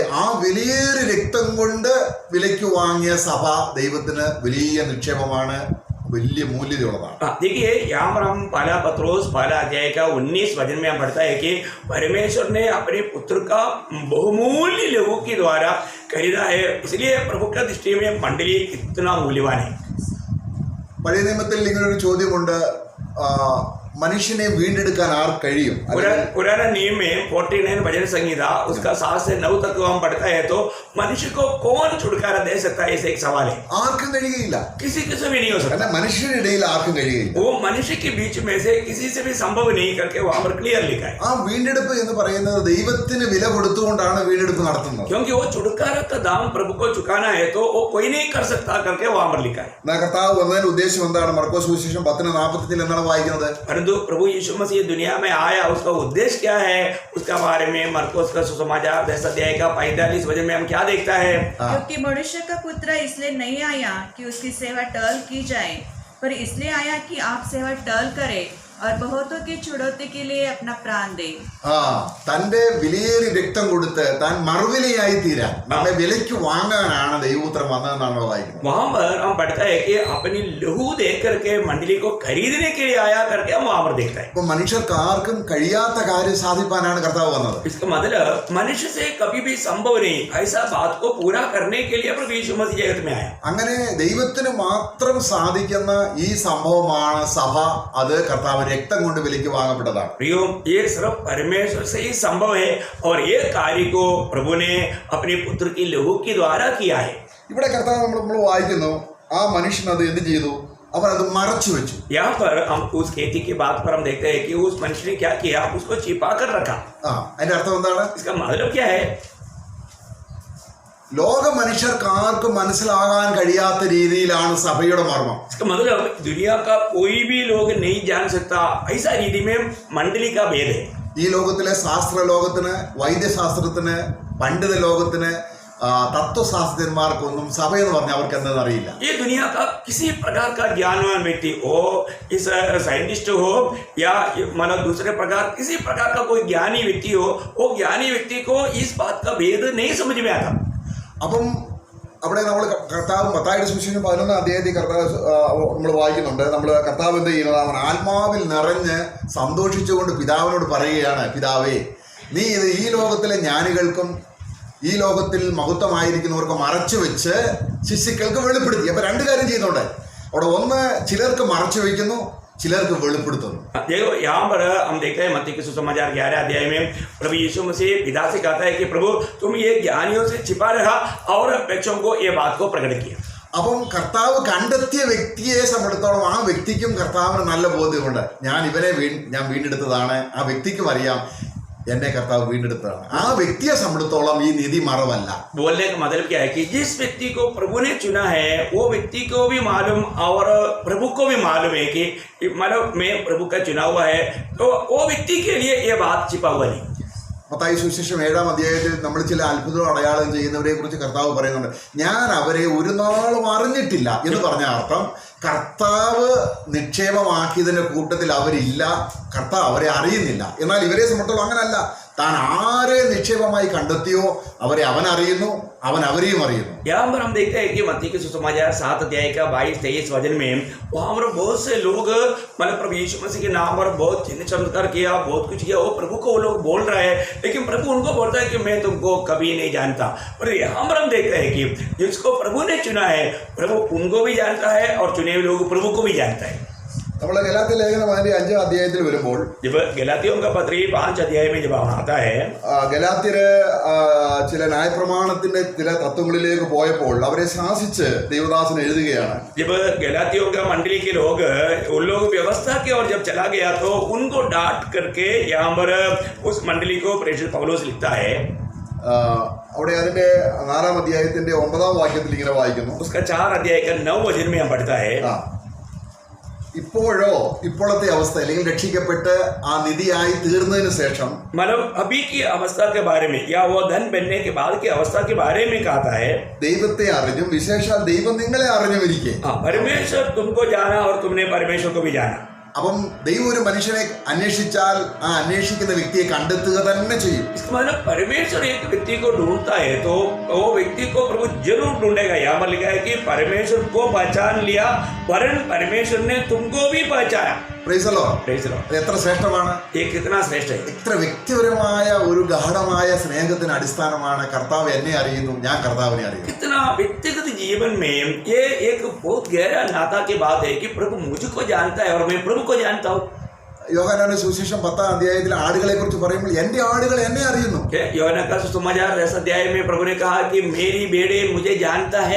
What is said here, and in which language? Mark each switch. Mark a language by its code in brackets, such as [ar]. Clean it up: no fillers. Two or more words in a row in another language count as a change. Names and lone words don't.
[ml] ആ വിലയേറിയ രക്തം കൊണ്ട് വിലയ്ക്ക് വാങ്ങിയ സഭ ദൈവത്തിന് വലിയ നിക്ഷേപമാണ്, വലിയ മൂല്യതയുള്ളതാണ്. [hi] देखिए यहाँ पर हम पहला पत्रोस पहला अध्याय का 19 वचन में हम पढ़ता है कि परमेश्वर ने अपने पुत्र का बहुमूल्य लहू के द्वारा खरीदा है, इसलिए प्रभु का दृष्टि में मंडली इतना मूल्यवान है. [ml] പഴയ നിയമത്തിൽ ഇങ്ങനൊരു ചോദ്യമുണ്ട്, മനുഷ്യനെ വീണ്ടെടുക്കാൻ ആർ കഴിയും? [hi] पुराना नियम में 49 भजन संहिता उसका 7 से 9 तक हम पढ़ता है तो मनुष्य को कौन छुटकारा दे सकता है, ऐसे एक सवाल है. [ml] ആർക്കും കഴിയുകയില്ല. [hi] किसी से भी नहीं हो सकता. [ml] കാരണം മനുഷ്യരുടെ ഇടയിൽ ആർക്കും കഴിയുകയില്ല. [hi] वो मनुष्य के बीच में से किसी से भी संभव नहीं करके वहां पर क्लियर लिखा है. [ml] ആ വീണ്ടെടുപ്പ് എന്ന് പറയുന്നത് ദൈവത്തിന് വില കൊടുത്തുകൊണ്ടാണ് വീണ്ടെടുപ്പ് നടത്തുന്നത്. [hi] क्योंकि वो छुटकारा का दाम प्रभु को चुकाना है तो वो कोई नहीं कर सकता करके वहां पर लिखा है. [ml] കർത്താവ് വന്നതിന്റെ ഉദ്ദേശം എന്താണ്? മർക്കോസ് സുവിശേഷം 10:45 എന്താണ് വായിക്കുന്നത്? [hi] परंतु प्रभु यीशु मसीह दुनिया में आया, उसका उद्देश्य क्या है, उसका बारे में मरकुस का सुसमाचार 10 अध्याय का 45 वचन में हम क्या देखता है? क्योंकि मनुष्य का पुत्र इसलिए नहीं आया कि उसकी सेवा टहल की जाए, पर इसलिए आया कि आप सेवा टहल करे और बहुतों की छुड़ौती के लिए अपना प्राण दे. [ml] തന്റെ വിലയേറിയ രക്തം കൊടുത്ത് താൻ മറുവിലയായി തീരാൻ, നമ്മെ വിലയ്ക്ക് വാങ്ങാനാണ് ദൈവപുത്രൻ വന്നതെന്നാണ് വായിക്കുന്നത്. [hi] वहां पर हम पढ़ता है कि अपनी लहू दे करके मंडली को खरीदने के लिए आया करके हम वहां पर देखता है. [ml] അപ്പൊ മനുഷ്യർക്ക് ആർക്കും കഴിയാത്ത കാര്യം സാധിപ്പാനാണ് കർത്താവ് വന്നത്. [hi] इसका मतलब मनुष्य से कभी भी संभव नहीं ऐसा बात को पूरा करने के लिए प्रभु यीशु मसीह जगत में आया. [ml] അങ്ങനെ ദൈവത്തിന് മാത്രം സാധിക്കുന്ന ഈ സംഭവമാണ് സഭ. അത് കർത്താവ് രക്തം കൊണ്ട് വിലയ്ക്ക് വാങ്ങപ്പെട്ടതാണ്. [hi] प्रियो, ये सिर्फ परमेश्वर से ही संभव है और ये कार्य को प्रभु ने अपने पुत्र की लहू के द्वारा किया है. [ml] ഇവിടെ കർത്താവ് നമ്മൾ വായിക്കുന്നു, ആ മനുഷ്യൻ അത് എന്ത് ചെയ്തു? അവൻ അത് മറച്ചു വെച്ചു. [hi] यहाँ पर हम उस खेती की बात पर हम देखते हैं कि उस मनुष्य ने क्या किया, उसको छिपा कर रखा. [ml] അതിന്റെ അർത്ഥം എന്താണ്? [hi] इसका मतलब क्या है? [ml] ലോക മനുഷ്യർക്ക് ആർക്കും മനസ്സിലാകാൻ കഴിയാത്ത രീതിയിലാണ് സഭയുടെ മർമ്മം. [hi] इसका मतलब दुनिया का कोई भी लोग नहीं जान सकता ऐसा रीति में मंडली का भेद है. [ml] ഈ ലോകത്തിലെ ശാസ്ത്ര ലോകത്തിന്, വൈദ്യശാസ്ത്രത്തിന്, പണ്ഡിത ലോകത്തിന്, തത്വശാസ്ത്രജ്ഞന്മാർക്കൊന്നും സഭയെന്ന് പറഞ്ഞാൽ അവർക്ക് എന്താണെന്ന് അറിയില്ല. [hi] ये दुनिया का किसी प्रकार का ज्ञानवान व्यक्ति हो, इस साइंटिस्ट हो या मतलब दूसरे प्रकार किसी प्रकार का कोई ज्ञानी व्यक्ति हो, वो ज्ञानी व्यक्ति को इस बात का भेद नहीं समझ में आता. [ml] അപ്പം അവിടെ നമ്മൾ കർത്താവ് മത്തായിയുടെ സുവിശേഷം 11 അധ്യായത്തിൽ കർത്താവ് നമ്മൾ വായിക്കുന്നുണ്ട്. നമ്മൾ കർത്താവ് എന്ത് ചെയ്യുന്നത്? അവൻ ആത്മാവിൽ നിറഞ്ഞ് സന്തോഷിച്ചുകൊണ്ട് പിതാവിനോട് പറയുകയാണ്, പിതാവേ, നീ ഇത് ഈ ലോകത്തിലെ ജ്ഞാനികൾക്കും ഈ ലോകത്തിൽ മഹത്വമായിരിക്കുന്നവർക്ക് മറച്ചു വെച്ച് ശിശുക്കൾക്ക് വെളിപ്പെടുത്തി. അപ്പൊ 2 കാര്യം ചെയ്യുന്നുണ്ട് അവിടെ. ഒന്ന്, ചിലർക്ക് മറച്ചു വയ്ക്കുന്നു, ചിലർക്ക് വെളിപ്പെടുത്തുന്നു. [hi] देखो यहाँ पर हम देखते हैं मत्ती के सुसमाचार 11 अध्याय में प्रभु यीशु मसीह पिता से कहता है कि प्रभु तुम ये ज्ञानियों से छिपा रहा और बच्चों को ये बात को प्रकट किया. [ml] അപ്പം കർത്താവ് കണ്ടെത്തിയ വ്യക്തിയെ സംബന്ധിച്ചിടത്തോളം ആ വ്യക്തിക്കും കർത്താവിന് നല്ല ബോധ്യമുണ്ട്. ഞാൻ ഇവനെ ഞാൻ വീണ്ടെടുത്തതാണ്. ആ വ്യക്തിക്കും അറിയാം എന്നെ കർത്താവ് വീണ്ടെടുത്തതാണ്. ആ വ്യക്തിയെ സംബന്ധിച്ചിടത്തോളം ഈ നിധി മറവല്ല. [hi] बोलने का मतलब क्या है कि जिस व्यक्ति को प्रभु ने चुना है वो व्यक्ति को भी मालूम और प्रभु को भी मालूम है कि मतलब मैं प्रभु का चुना हुआ है, तो वो व्यक्ति के लिए ये बात छिपा हुआ नहीं. [ml] മത്തായി സുവിശേഷം 7 അധ്യായത്തിൽ നമ്മൾ ചില അത്ഭുത അടയാളം ചെയ്യുന്നവരെ കുറിച്ച് കർത്താവ് പറയുന്നുണ്ട്. ഞാൻ അവരെ ഒരു നാളും അറിഞ്ഞിട്ടില്ല എന്ന് പറഞ്ഞ അർത്ഥം കർത്താവ് നിക്ഷേപമാക്കിയതിന്റെ കൂട്ടത്തിൽ അവരില്ല, കർത്താവ് അവരെ അറിയുന്നില്ല. എന്നാൽ ഇവരെ സംബന്ധിച്ചോളം അങ്ങനല്ല. താൻ ആരെ നിക്ഷേപമായി കണ്ടെത്തിയോ അവരെ അവൻ അറിയുന്നു, അവൻ അവരെയും അറിയുന്നു. [hi] यहाँ पर हम देखते हैं कि मत्ती के सुसमाचार 7 अध्याय का 22-23 वचन में वहाँ पर बहुत से लोग मतलब प्रभु यीशु मसीह के नाम पर बहुत चिन्ह चमत्कार किया, बहुत कुछ किया, वो प्रभु को वो लोग बोल रहा है, लेकिन प्रभु उनको बोलता है कि मैं तुमको कभी नहीं जानता. और यहाँ पर हम देखते हैं कि जिसको प्रभु ने चुना है प्रभु उनको भी जानता है और चुने हुए लोग प्रभु को भी जानता है. [ml] നമ്മൾ ഗലാത്യ ലേഖനം അതിന്റെ 5-ാം അധ്യായത്തിൽ വരുമ്പോൾ [hi] जब गलातियों का पत्री 5 अध्याय में जब आता है [ml] ഗലാത്യര് ചില ന്യായപ്രമാണത്തിന്റെ ചില തത്വങ്ങളിലേക്ക് പോയപ്പോൾ അവരെ ശാസിച്ച് ദൈവദാസൻ എഴുതുകയാണ്. [hi] जब गलातियों का मंडली के लोग उन लोग व्यवस्था की ओर जब चला गया तो उनको डांट करके यहाँ पर उस मंडली को प्रेषित पौलुस लिखता है. [ml] അവിടെ അതിന്റെ 4-ാം അധ്യായത്തിന്റെ 9-ാം വാക്യത്തിൽ ഇങ്ങനെ വായിക്കുന്നു. [hi] उसका 4 अध्याय का 9 वचन में हम पढ़ता है. [ml] ഇപ്പോഴോ ഇപ്പോഴത്തെ അവസ്ഥ അല്ലെങ്കിൽ രക്ഷിക്കപ്പെട്ട് ആ നിധിയായി തീർന്നതിന് ശേഷം [hi] मतलब अभी की अवस्था के बारे में या वो धन बनने के बाद की अवस्था के बारे में कहता है. [ml] ദൈവത്തെ അറിഞ്ഞും വിശേഷാൽ ദൈവം നിങ്ങളെ അറിഞ്ഞുമിരിക്കെ. [hi] परमेश्वर तुमको जाना और तुमने परमेश्वर को भी जाना. [ml] അപ്പം ദൈവം ഒരു മനുഷ്യനെ അന്വേഷിച്ചാൽ ആ അന്വേഷിക്കുന്ന വ്യക്തിയെ കണ്ടെത്തുക തന്നെ ചെയ്യും. [hi] इसका मतलब परमेश्वर एक व्यक्ति को ढूंढता है तो वो व्यक्ति को प्रभु जरूर ढूंढेगा. यहाँ पर लिखा है कि परमेश्वर को पहचान लिया वरन परमेश्वर ने तुमको भी पहचाना. [en] Praise the Lord. Praise the Lord. [ml] അത് എത്ര ശ്രേഷ്ഠമാണ്, [hi] ये कितना श्रेष्ठ है. [ml] എത്ര വ്യക്തിപരമായ ഒരു ഗാഢമായ സ്നേഹത്തിന് അടിസ്ഥാനമാണ് കർത്താവ് എന്നെ അറിയുന്നു, ഞാൻ കർത്താവിനെ അറിയുന്നു. [hi] कितना व्यक्तिगत जीवन में ये एक बहुत गहरा नाता की बात है कि प्रभु मुझको जानता है और मैं प्रभु को जानता हूँ. [ml] യോഹന്നാന്റെ സുവിശേഷം 10-ാം അധ്യായത്തിൽ ആടുകളെ കുറിച്ച് പറയുമ്പോൾ എന്റെ ആടുകൾ എന്നെ അറിയുന്നു. [hi] യോഹന്നാൻ का सुसमाचार 10 अध्याय में प्रभु ने कहा कि मेरी भेड़ें मुझे जानता है.